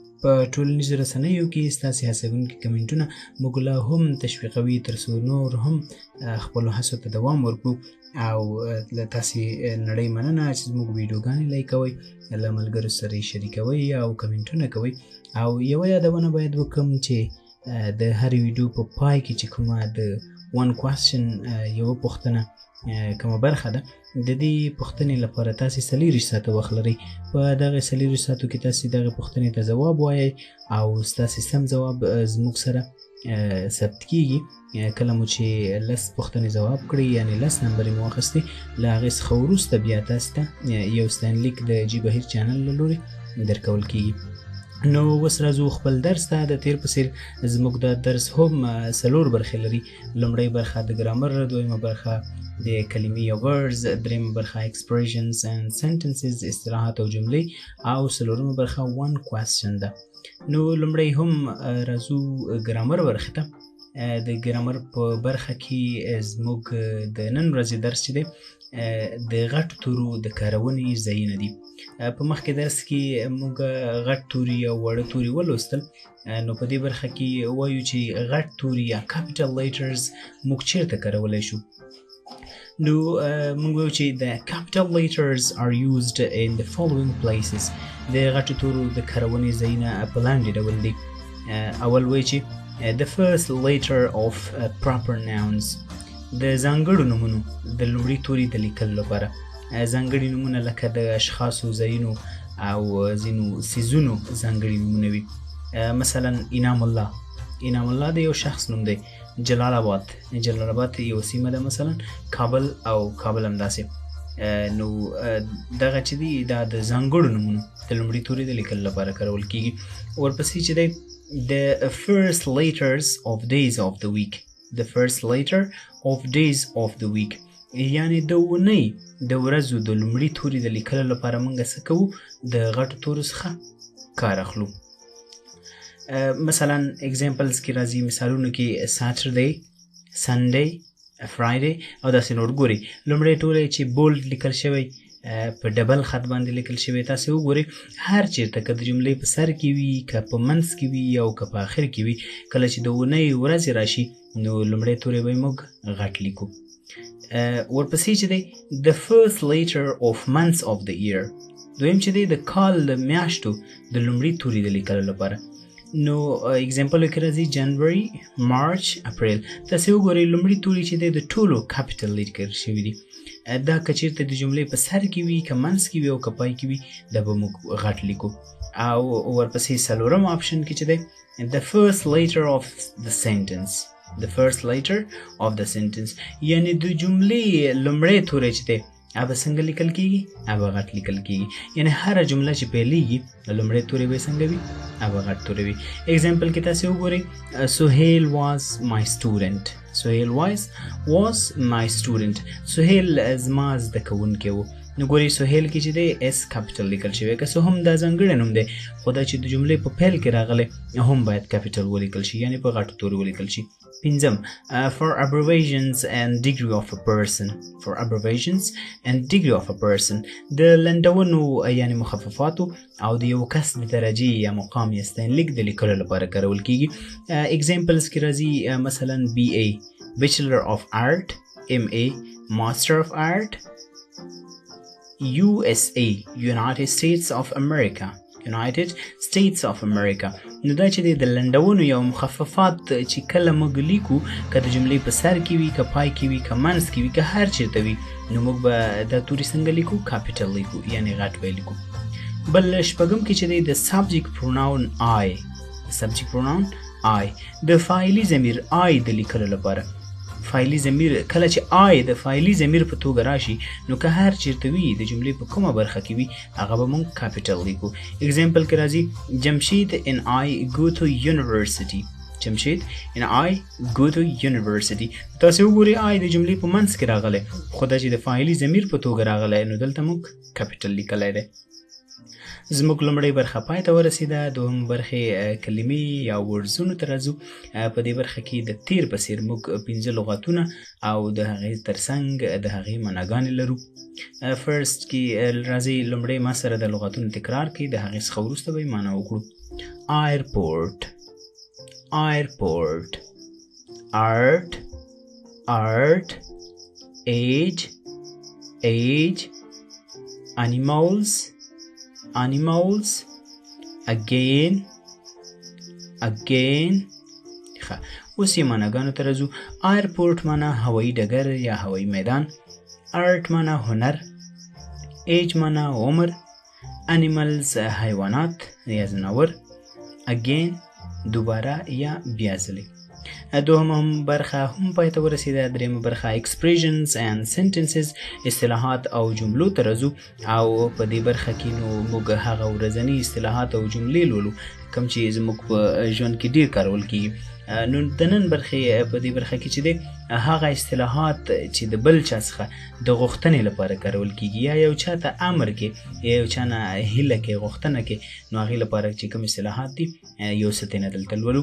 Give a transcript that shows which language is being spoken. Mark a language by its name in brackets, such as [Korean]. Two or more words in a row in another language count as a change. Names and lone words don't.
[Pashto] په ټولنیزو رسنیو کې ستاسې هڅوونکي کمنټونه موږ لا هم تشویقوي تر څو نور هم خپلو هڅو ته دوام ورکړو او له تاسې نړۍ مننه چې زموږ ویډیوګانې لایکوئ، له ملګرو سره یې شریکوئ او کمنټونه کوئ. او یوه یادونه باید وکړم چې د هرې ویډیو په پای کې چې کومه د [English] one question [Pashto] یوه پوښتنه کومه برخه ده، د دې پوښتنې لپاره تاسې 40 ساعته وخت لرئ. په دغه 40 ساعتو کې تاسې دغه پوښتنې ته ځواب وایئ او ستاسې سم ځواب زموږ سره ثبت کیږي. کله مو چې 10 پوښتنې ځواب کړئ یعنې 10 نمبرې مو واخیستې، له هغې څخه وروسته بیا تاسې ته یو ستاینلیک د جي بهیر چینل له لورې درکول کیږي. نو اوس راځو خپل درس ته. د تیر په څیر زموږ دا درس هم 4 برخې لري. لومړۍ برخه د ګرامر، دویمه برخه د کلمې یا ورډز، دریمه برخه [English] expressions and sentences [Pashto] اصطلاحات او جملې، او څلورمه برخه [English] one question [Pashto] ده. نو لومړی هم راځو ګرامر برخې ته. د ګرامر په برخه کې زموږ د نن ورځې درس چې دی د غټو تورو د کارونې ځایونه دي. په مخکې درس کې موږ غټ توري او واړه توري ولوستل. نو په دې برخه کې وایو چې غټ توري یا [English] capital letters [Pashto] موږ چیرته کارولی شو. نو موږ وایو چې [English] the capital letters are used in the following places. [Pashto] د غټو تورو د کارونې ځایونه په لاندې ډول دي. اول وایي چې [English] the first letter of proper nouns. [Pashto] د ځانګړو نومونو د لومړي توري د لیکلو لپاره ځانګړي نومونه لکه د اشخاصو، ځایونو او ځینو څیزونو ځانګړي نومونه وي. مثلا انعام الله، انعام الله د یو شخص نوم دی. جلال آباد، جلال آباد یو سیمه ده. مثلا کابل او کابل همداسې. نو دغه چې دي دا د ځانګړو نومونو د لومړي توري د لیکلو لپاره کارول کیږي. ورپسې چې دی [English] the first letters of days of the week. The first letter of days of the week [Pashto] یعنی د اونۍ د ورځو د لومړي توري د لیکلو لپاره موږ څه کوو؟ د غټو تورو څخه کار اخلو. مثلا اگزامپلز کې راځي، مثالونو کې ساتردی، سنډی، فرایډی او داسې نور. ګورئ لومړی توری چې بولډ لیکل شوی په ډبل خط باندې لیکل شوی، تاسې وګورئ هر چیرته که د جملې په سر کې وي، که په منځ کې وي او که په آخر کې وي، کله چې د اونۍ ورځې راشي نو لومړی توری به موږ غټ لیکو. ورپسې چې دی [English] the first letter of months of the year. [Pashto] دویم چې دی د کال د میاشتو د لومړي توري د لیکلو لپاره. نو اگزامپلو کې راځي جنوري، مارچ، اپریل. تاسې وګورئ لومړي توري چې دی د ټولو کاپیټل لیکل شوي دي. دا که چېرته د جملې په سر کې وي، که منځ کې وي او که پای کې وي، دا به موږ غټ لیکو. او ورپسې څلورم آپشن کې چې دی [English] the first letter of the sentence. The first letter of the sentence [Pashto] یعنی د جملې لومړی توری چې دی هغه څنګه لیکل کیږي؟ هغه غټ لیکل کیږي. یعنی هره جمله چې پیلېږي لومړی توری به څنګه وي؟ هغه غټ توری وي. اگزامپل کې تاسې وګورئ سهیل [English] was my student. سهیل was my student. [Pashto] سهیل زما زده کوونکی و. نو ګورئ سهیل کې چې دی اس کاپیټل لیکل شوی، که څه هم دا ځانګړی نوم دی خو دا چې د جملې په پیل کې راغلی هم باید کاپیټل ولیکل شي، یعنی په غټو تورو ولیکل شي. [English] پنځم for abbreviations and degree of a person. For abbreviations and degree of a person [Pashto] د لنډونو یعنی مخففاتو او د یو کس د درجې یا مقام یا ستاینلیک د لیکلو لپاره کارول کیږي. اگزامپلز کې راځي مثلا [English] BA Bachelor of Art، MA Master of Art، USA United States of America، United States of America. [Pashto] نو دا چې د لنډونو یا مخففات چې کله موږ لیکو، که د جملې په سر کې وي، که پای کې وي، که منځ کې وي، که هر چیرته وي، نو موږ به دا توري څنګه لیکو؟ کاپیټل لیکو، یعنی غټ به لیکو. بل شپږم کې چې دی د [English] subject pronoun I. subject pronoun I [Pashto] د فاعلي ضمیر I د لیکلو لپاره. فاعلي ضمیر کله چې I د فاعلي ضمیر په توګه راشي نو که هر چیرته وي د جملې په کومه برخه کې وي هغه به موږ کاپیټل لیکو. اگزامپل کې راځي [English] جمشید and I go to university. جمشید and I go to university. [Pashto] تاسې وګورئ I د جملې په منځ کې راغلی، خو دا چې د فاعلي ضمیر په توګه راغلی نو دلته موږ کاپیټل لیکلی دی. زموږ لومړۍ برخه پای ته ورسېده. دوهم برخې کلمې یا ورډزونو ته راځو. په دې برخه کې د تیر په څېر موږ 15 لغاتونه او د هغې ترڅنګ د هغې معناګانې لرو. فرست کې راځئ لومړی ما سره د لغاتونو تکرار کړئ، د هغې څخه وروسته به یې معنا وکړو. [English] airport airport art art age age animals animals again again. [Pashto] ښه اوس یې معناګانو ته راځو. airport معنا هوایي ډګر یا هوایي میدان. art معنا هنر. age معنا عمر. animals حیوانات یا ځناور. again دوباره یا بیا ځلې. دوهم برخه هم پای ته ورسېده. درېیمه برخه [English] expressions and sentences [Pashto] اصطلاحات او جملو ته راځو او په دې برخه کې نو موږ هغه ورځني اصطلاحات او جملې لولو کوم چې زموږ په ژوند کې ډېر کارول کېږي. نو د نن برخې په دې برخه کې چې دی هغه اصطلاحات چې د بل چا څخه د غوښتنې لپاره کارول کېږي یا یو چا ته امر کې یا یو چا نه هیله کې غوښتنه کې نو هغې لپاره چې کوم اصطلاحات دي یو څه ترېنه دلته لولو.